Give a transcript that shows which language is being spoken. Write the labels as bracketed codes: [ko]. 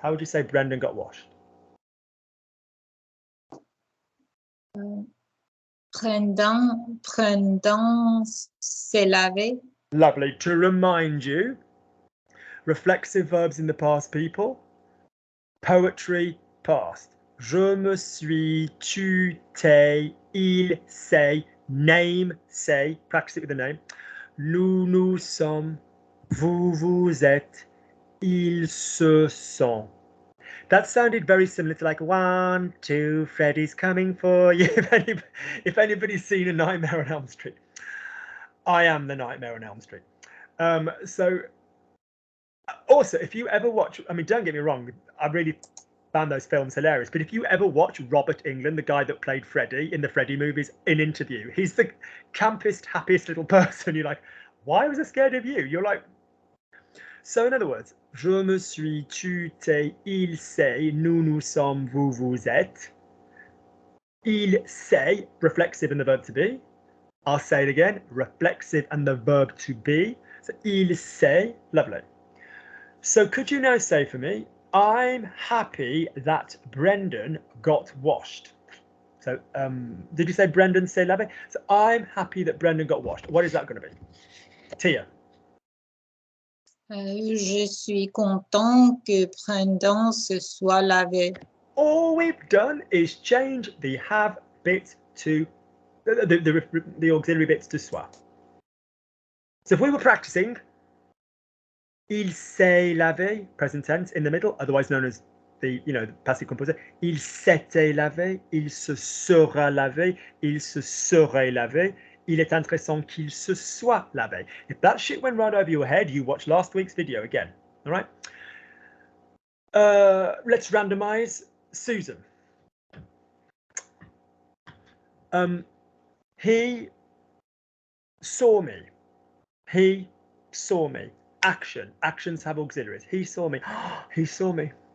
[en] How would you say Brendan got washed? [fr] Brendan s'est lavé. [en] Lovely. To remind you, reflexive verbs in the past, people. Poetry, past. [fr] Je me suis, tu, t'es, il, s'est, [en] name, say. Practice it with the name. [fr] Nous, nous sommes, vous, vous êtes, ils se sont. [en] That sounded very similar to like 1, 2, Freddy's coming for you. If anybody's seen A Nightmare on Elm Street, I am the Nightmare on Elm Street. So also, if you ever watch, I mean, don't get me wrong, I really found those films hilarious, but if you ever watch Robert Englund, the guy that played Freddy in the Freddy movies, in Interview, he's the campest, happiest little person. You're like, why was I scared of you? You're like, so in other words, [fr] je me suis, tu, t'es, il s'est, nous, nous sommes, vous, vous êtes. Il s'est, [en] reflexive and the verb to be. I'll say it again, reflexive and the verb to be. So [fr] il s'est, [en] lovely. So could you now say for me, I'm happy that Brendan got washed. So did you say [fr] Brendan s'est lavé? [en] So I'm happy that Brendan got washed. What is that going to be? Tia. [fr] Je suis content que Brendan se soit lavé. [en] All we've done is change the have bit to the auxiliary bits to soit. So if we were practicing [fr] il s'est lavé, [en] present tense in the middle, otherwise known as the passive composer. [fr] Il s'était lavé, il se sera lavé, il se serait lavé. Il est intéressant qu'il se soit lavé. [en] If that shit went right over your head, you watch last week's video again. All right. Let's randomize Susan. He saw me. He saw me. Action. Actions have auxiliaries. He saw me. He saw me.